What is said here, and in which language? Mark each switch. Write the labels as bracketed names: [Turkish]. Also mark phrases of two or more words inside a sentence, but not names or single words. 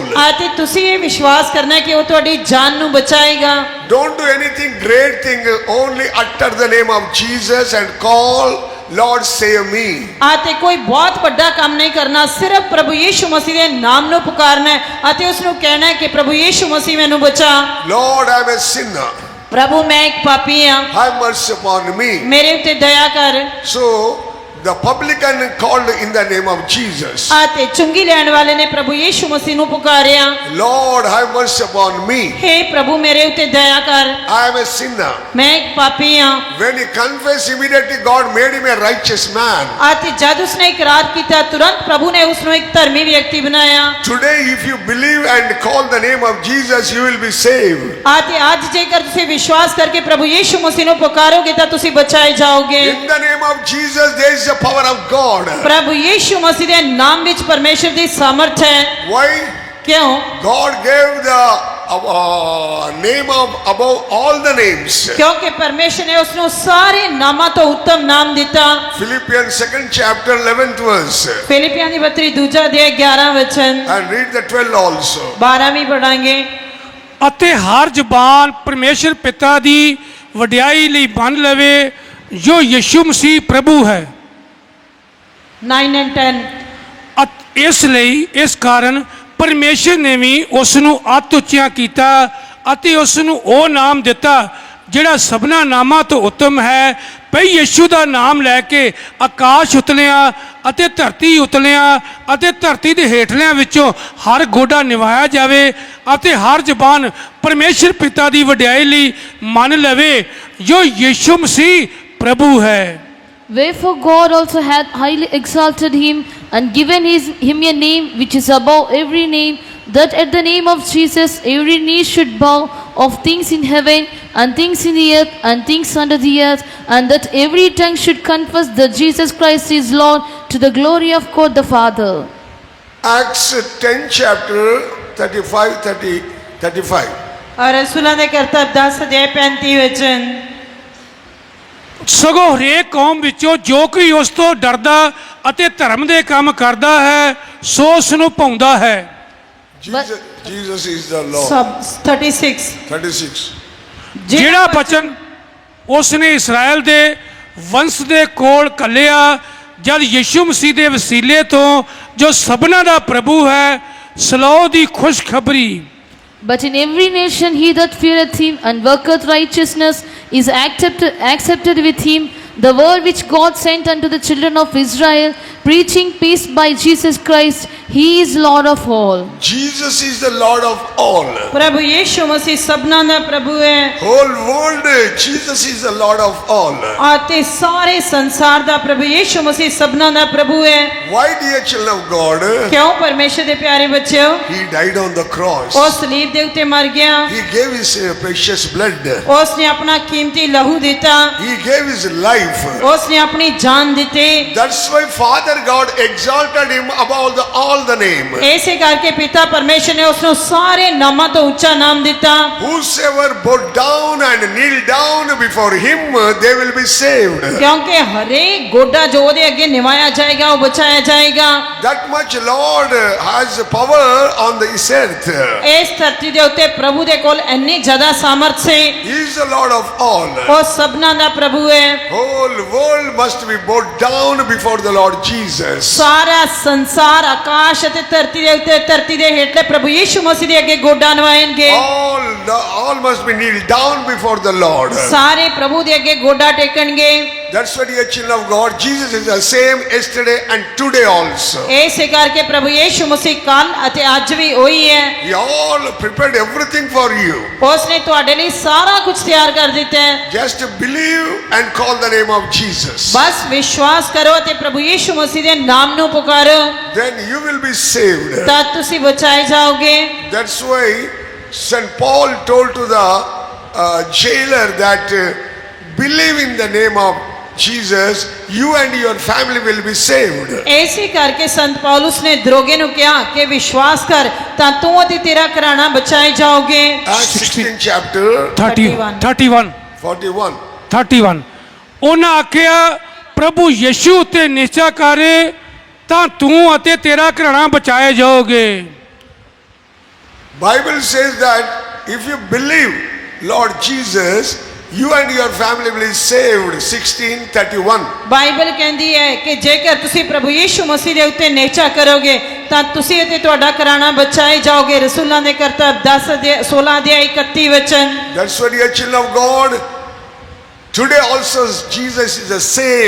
[Punjabi] ਅਤੇ ਤੁਸੀਂ ਇਹ ਵਿਸ਼ਵਾਸ ਕਰਨਾ ਹੈ ਕਿ ਉਹ ਤੁਹਾਡੀ ਜਾਨ ਨੂੰ ਬਚਾਏਗਾ। [English] Don't do anything great thing. Only utter the name of Jesus and call, Lord, save me. [Punjabi] ਅਤੇ ਕੋਈ ਬਹੁਤ ਵੱਡਾ ਕੰਮ ਨਹੀਂ ਕਰਨਾ, ਸਿਰਫ ਪ੍ਰਭੂ ਯੀਸ਼ੂ ਮਸੀਹ ਦੇ ਨਾਮ ਨੂੰ ਪੁਕਾਰਨਾ ਹੈ ਅਤੇ ਉਸ ਨੂੰ ਕਹਿਣਾ ਹੈ ਕਿ ਪ੍ਰਭੂ ਯੀਸ਼ੂ ਮਸੀਹ ਮੈਨੂੰ ਬਚਾ। [English] Lord, I am a sinner. [Punjabi] ਪ੍ਰਭੂ ਮੈਂ ਇੱਕ ਪਾਪੀ ਹਾਂ, [English] Have mercy upon me. [Punjabi] ਮੇਰੇ ਉੱਤੇ ਦਇਆ ਕਰ। [English] So the publican called in the name of Jesus. [Punjabi] ਅਤੇ ਚੁੰਗੀ ਲੈਣ ਵਾਲੇ ਨੇ ਪ੍ਰਭੂ ਯੀਸ਼ੂ ਮਸੀਹ ਨੂੰ ਪੁਕਾਰਿਆ, [English] Lord, have mercy upon me. [Punjabi] ਹੇ ਪ੍ਰਭੂ ਮੇਰੇ ਉੱਤੇ ਦਇਆ ਕਰ, [English] I am a sinner. [Punjabi] ਮੈਂ ਇੱਕ ਪਾਪੀ ਹਾਂ। [English] When he confessed, immediately God made him a righteous man. [Punjabi] ਅਤੇ ਜਦ ਉਸਨੇ ਇਕਰਾਰ ਕੀਤਾ, ਤੁਰੰਤ ਪ੍ਰਭੂ ਨੇ ਉਸ ਨੂੰ ਇੱਕ ਧਰਮੀ ਵਿਅਕਤੀ ਬਣਾਇਆ। [English] Today, if you believe and call the name of Jesus, you will be saved. [Punjabi] ਅਤੇ ਅੱਜ ਜੇਕਰ ਤੁਸੀਂ ਵਿਸ਼ਵਾਸ ਕਰਕੇ ਪ੍ਰਭੂ ਯੀਸ਼ੂ ਮਸੀਹ ਨੂੰ ਪੁਕਾਰੋਗੇ ਤਾਂ ਤੁਸੀਂ ਬਚਾਏ ਜਾਓਗੇ। [English] In the name of Jesus, there is the power of God. [Punjabi] ਪ੍ਰਭੂ ਯੀਸ਼ੂ ਮਸੀਹ ਦੇ ਨਾਮ ਵਿੱਚ ਪਰਮੇਸ਼ਰ ਦੀ ਸਮਰਥ ਹੈ। [English] Why? [Punjabi] ਕਿਉਂ? [English] God gave the name of above all the names. [Punjabi] ਕਿਉਂਕਿ ਪਰਮੇਸ਼ਰ ਨੇ ਉਸ ਨੂੰ ਸਾਰੇ ਨਾਮਾਂ ਤੋਂ ਉੱਤਮ ਨਾਮ ਦਿੱਤਾ। [English] Philippians 2nd chapter 11th verse. [Punjabi] ਫਿਲਿੱਪੀਆਂ ਦੀ ਪੱਤਰੀ 2 ਅਧਿਆਇ 11 ਵਚਨ [English] And read the 12 also. [Punjabi] 12 ਵੀ ਪੜਾਂਗੇ। ਅਤੇ ਹਰ ਜ਼ਬਾਨ ਪਰਮੇਸ਼ਰ ਪਿਤਾ ਦੀ ਵਡਿਆਈ ਲਈ ਮੰਨ ਲਵੇ ਜੋ ਯਿਸੂ ਮਸੀਹ ਪ੍ਰਭੂ ਹੈ। [English] 9 and 10। [Punjabi] ਇਸ ਲਈ ਇਸ ਕਾਰਨ ਪਰਮੇਸ਼ਰ ਨੇ ਵੀ ਉਸ ਨੂੰ ਅੱਤ ਉੱਚਿਆਂ ਕੀਤਾ ਅਤੇ ਉਸ ਨੂੰ ਉਹ ਨਾਮ ਦਿੱਤਾ ਜਿਹੜਾ ਸਭਨਾ ਨਾਮਾਂ ਤੋਂ ਉੱਤਮ ਹੈ, ਭਈ ਯਿਸੂ ਦਾ ਨਾਮ ਲੈ ਕੇ ਆਕਾਸ਼ ਉਤਲਿਆਂ ਅਤੇ ਧਰਤੀ ਉਤਲਿਆਂ ਅਤੇ ਧਰਤੀ ਦੇ ਹੇਠਲਿਆਂ ਵਿੱਚੋਂ ਹਰ ਗੋਡਾ ਨਿਵਾਇਆ ਜਾਵੇ ਅਤੇ ਹਰ ਜ਼ਬਾਨ ਪਰਮੇਸ਼ਰ ਪਿਤਾ ਦੀ ਵਡਿਆਈ ਲਈ ਮੰਨ ਲਵੇ ਜੋ ਯਿਸੂ ਮਸੀਹ ਪ੍ਰਭੂ ਹੈ। [English] Wherefore God also hath highly exalted him and given him a name which is above every name, that at the name of Jesus every knee should bow, of things in heaven and things in the earth and things under the earth, and that every tongue should confess that Jesus Christ is Lord, to the glory of God the Father. Acts 10 chapter 35. [Punjabi] ਔਰ ਰਸੂਲਾਂ ਦੇ ਕਰਤੱਵ 10 ਅਧਿਆਇ 35 ਵਚਨ। ਸਗੋਂ ਹਰੇਕ ਕੌਮ ਵਿੱਚੋਂ ਜੋ ਕੋਈ ਉਸ ਤੋਂ ਡਰਦਾ ਅਤੇ ਧਰਮ ਦੇ ਕੰਮ ਕਰਦਾ ਹੈ ਸੋ ਉਸ ਨੂੰ ਭਾਉਂਦਾ ਹੈ। [English] Jesus is the Lord. [Punjabi] ਸਭ 36। 36. ਜਿਹੜਾ ਬਚਨ ਉਸ ਨੇ ਇਸਰਾਇਲ ਦੇ ਵੰਸ਼ ਦੇ ਕੋਲ ਘੱਲਿਆ ਜਦ ਯਿਸੂ ਮਸੀਹ ਦੇ ਵਸੀਲੇ ਤੋਂ ਜੋ ਸਭਨਾ ਦਾ ਪ੍ਰਭੂ ਹੈ, ਸਲਾਹ ਦੀ ਖੁਸ਼ਖਬਰੀ। [English] But in every nation he that feareth him and worketh righteousness is accepted with him, the word which God sent unto the children of Israel, preaching peace by Jesus Christ. He is Lord of all. Jesus is the Lord of all. [Punjabi] ਪ੍ਰਭੂ ਯਿਸੂ ਮਸੀਹ ਸਭਨਾਂ ਦਾ ਪ੍ਰਭੂ ਹੈ। [English] Whole world, Jesus is the Lord of all. [Punjabi] ਅਤੇ ਸਾਰੇ ਸੰਸਾਰ ਦਾ ਪ੍ਰਭੂ ਯਿਸੂ ਮਸੀਹ ਸਭਨਾਂ ਦਾ ਪ੍ਰਭੂ ਹੈ। [English] Why, dear children of God? [Punjabi] ਕਿਉਂ ਪਰਮੇਸ਼ਰ ਦੇ ਪਿਆਰੇ ਬੱਚਿਓ? [English] He died on the cross. [Punjabi] ਉਹ ਸਲੀਬ ਦੇ ਉੱਤੇ ਮਰ ਗਿਆ। [English] He gave his precious blood. [Punjabi] ਉਸ ਨੇ ਆਪਣਾ ਕੀਮਤੀ ਲਹੂ ਦਿੱਤਾ। [English] He gave his life. [Punjabi] ਉਸ ਨੇ ਆਪਣੀ ਜਾਨ ਦਿੱਤੀ। [English] That's why Father God exalted him above all the name. [Punjabi] ਇਸੇ ਕਰਕੇ ਪਿਤਾ ਪਰਮੇਸ਼ਰ ਨੇ ਉਸ ਨੂੰ ਸਾਰੇ ਨਾਮਾਂ ਤੋਂ ਉੱਚਾ ਨਾਮ ਦਿੱਤਾ। [English] Whosoever bow down and kneel down before him, they will be saved. [Punjabi] ਕਿਉਂਕਿ ਹਰੇਕ ਗੋਡਾ ਜੋ ਉਹਦੇ ਅੱਗੇ ਨਿਵਾਇਆ ਜਾਏਗਾ ਉਹ ਬਚਾਇਆ ਜਾਏਗਾ। [English] That much Lord has power on this earth. [Punjabi] ਇਸ ਧਰਤੀ ਦੇ ਉੱਤੇ ਪ੍ਰਭੂ ਦੇ ਕੋਲ ਇੰਨੀ ਜ਼ਿਆਦਾ ਸਾਮਰਥ ਸੀ। [English] He is the Lord of all. [Punjabi] ਉਹ ਸਭਨਾਂ ਦਾ ਪ੍ਰਭੂ ਹੈ। [English] Whole world must be bowed down before the Lord Jesus. [Punjabi] ਸਾਰਾ ਸੰਸਾਰ ਆਕਾਸ਼ ਅਤੇ ਧਰਤੀ ਦੇ ਉੱਤੇ ਧਰਤੀ ਦੇ ਹੇਠਲੇ ਪ੍ਰਭੂ ਯਿਸੂ ਮਸੀਹ ਦੇ ਅੱਗੇ ਗੋਡਾ ਨਵਾਏਂਗੇ। [English] All must be kneel down before the Lord. [Punjabi] ਸਾਰੇ ਪ੍ਰਭੂ ਦੇ ਅੱਗੇ ਗੋਡਾ ਟੇਕਣਗੇ। [English] That's why, dear children of God, Jesus is the same yesterday and today also. [Punjabi] ਇਸੇ ਕਰਕੇ ਪ੍ਰਭੂ ਯਿਸੂ ਮਸੀਹ ਕੱਲ ਅਤੇ ਅੱਜ ਵੀ ਉਹੀ ਹੈ। [English] He all prepared everything for you. [Punjabi] ਉਸ ਨੇ ਤੁਹਾਡੇ ਲਈ ਸਾਰਾ ਕੁਝ ਤਿਆਰ ਕਰ ਦਿੱਤਾ ਹੈ। [English] Just believe and call the name of Jesus. [Punjabi] ਬਸ ਵਿਸ਼ਵਾਸ ਕਰੋ ਅਤੇ ਪ੍ਰਭੂ ਯਿਸੂ ਮਸੀਹ ਦੇ ਨਾਮ ਨੂੰ ਪੁਕਾਰੋ, [English] Then you will be saved. [Punjabi] ਤਾਂ ਤੁਸੀਂ ਬਚਾਏ ਜਾਓਗੇ। [English] That's why St. Paul told to the jailer that believe in the name of Jesus, you and your family will be saved. [Punjabi] ਇਸੇ ਕਰਕੇ ਸੰਤ ਪੌਲੁਸ ਨੇ ਦਰੋਗੇ ਨੂੰ ਕਿਹਾ ਕਿ ਵਿਸ਼ਵਾਸ ਕਰ ਤਾਂ ਤੂੰ ਅਤੇ ਤੇਰਾ ਘਰਾਣਾ ਬਚਾਏ ਜਾਓਗੇ। [English] Acts 16 chapter 31 41. [Punjabi] ਉਹਨਾਂ ਆਖਿਆ ਪ੍ਰਭੂ ਯਿਸੂ ਉੱਤੇ ਨਿਸ਼ਚਾ ਕਰੇ ਤਾਂ ਤੂੰ ਅਤੇ ਤੇਰਾ ਘਰਾਣਾ ਬਚਾਏ ਜਾਓਗੇ। [English] Bible says that if you believe Lord Jesus, you and your family will be saved. 16:31. [Punjabi] ਬਾਈਬਲ ਕਹਿੰਦੀ ਹੈ ਕਿ ਜੇਕਰ ਤੁਸੀਂ ਪ੍ਰਭੂ ਯਿਸੂ ਮਸੀਹ ਦੇ ਉੱਤੇ ਨਿਸ਼ਚਾ ਕਰੋਗੇ ਤਾਂ ਤੁਸੀਂ ਅਤੇ ਤੁਹਾਡਾ ਘਰਾਣਾ ਬਚਾਏ ਜਾਓਗੇ। ਰਸੂਲਾਂ ਦੇ ਕਰਤੱਵ 16 ਅਧਿਆਇ 31 ਵਚਨ। [English] That's why, dear children of God, today also Jesus is the same.